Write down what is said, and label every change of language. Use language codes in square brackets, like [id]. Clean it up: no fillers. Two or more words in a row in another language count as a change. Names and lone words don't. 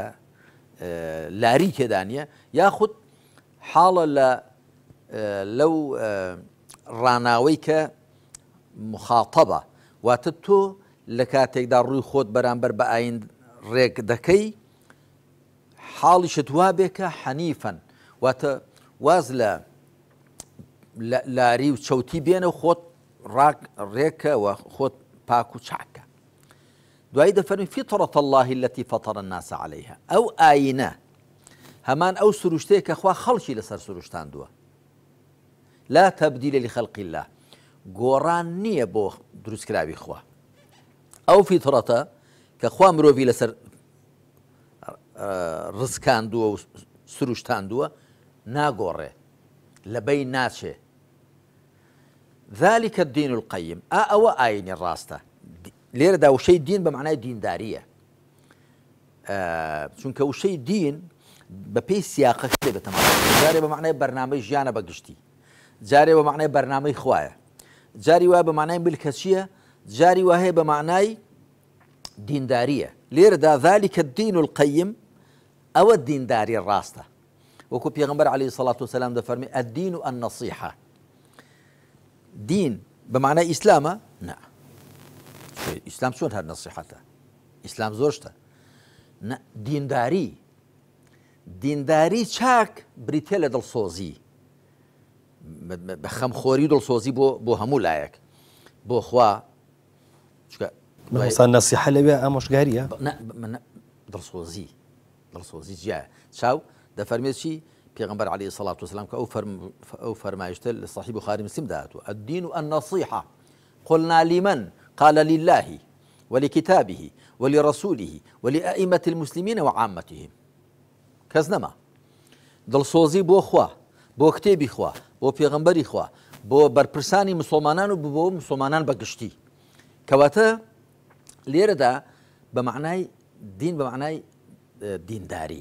[ckb] لاری تێدانە یاخود حاڵە لەو ڕاناوەی کە مخاتەبە واتە تۆ لە کاتێکدا ڕووی خۆت بەرامبەر بە ئاین ڕێک دەکەی حاڵیشت وا بێ کە حەنیفەن واتە واز لە لاری و چەوتی بێنە و خۆت ڕێکەوە خۆت پاک و چاکە. دوایی دەفەرمی [ar] فطرة الله التي فطر الناس عليها [ckb] ئەو ئاینە هەمان ئەو سروشتەیە کە خوا خەڵکی لەسەر سروشتاندووە [ar] لا تبدیل لخلق الله [ckb] گۆڕان نییە بۆ دروستکراوی خوا ئەو فیتڕەتە کە خوا مرۆڤی لەسەر ڕزکاندووە و سروشتاندووە ناگۆڕێ لەبەی ناچێ [ar] ذلك الدين القيم [ckb] ئەوە ئاینی ڕاستە لێرەدا وشەی دین بە معنای دینداریە چونکە وشەی دین بە پێی سیاقەکە دەبێتەوە جارێ بە معنای بەرنامەی ژیانە بەگشتی جارێ بە معنای بەرنامەی خوایە جاری وایە بە معنای ملکەچیە جاری وا هەیە بە معنای دینداریە لێرەدا [ar] ذلك الدين القيم [ckb] ئەوە دینداری ڕاستە وەکو پێغەمبەر [ar] عەلەیهی الصلاة والسلام [ckb] دەفەرمێ [ar] الدین النصیحة [ckb] دین بە معنای ئیسلامە نا ئیسلام چۆن هەر نەسیحەتە ئیسلام زۆرشتە دینداری چاک بریتێ لە دڵسۆزی بە خەمخۆری دڵسۆزی بۆ هەموو لایەک بۆ خوا مەسان نەسیحە لەوێ ئامۆژگاریە دڵسۆزی جیایە چاو دەفەرمێت چی پێغەمبەر [ar] عەلەیهی سەڵات وسەلام [ckb] کە ئەو فەرمایشتە لە صەحیح بوخاری مسلم داهاتوە [ar] الدین النصیحة قلنا لمن قال لله ولكتابه ولرسوله ولأئمة المسلمين وعامتهم [ckb] کەس نەما دڵسۆزی بۆ خوا بۆ کتێبی خوا بۆ پێغەمبەری خوا بۆ بەرپرسانی مسلمانان و بۆ مسلمانان بەگشتی کەواتە لێرەدا بە معنای دین بە معنای دینداری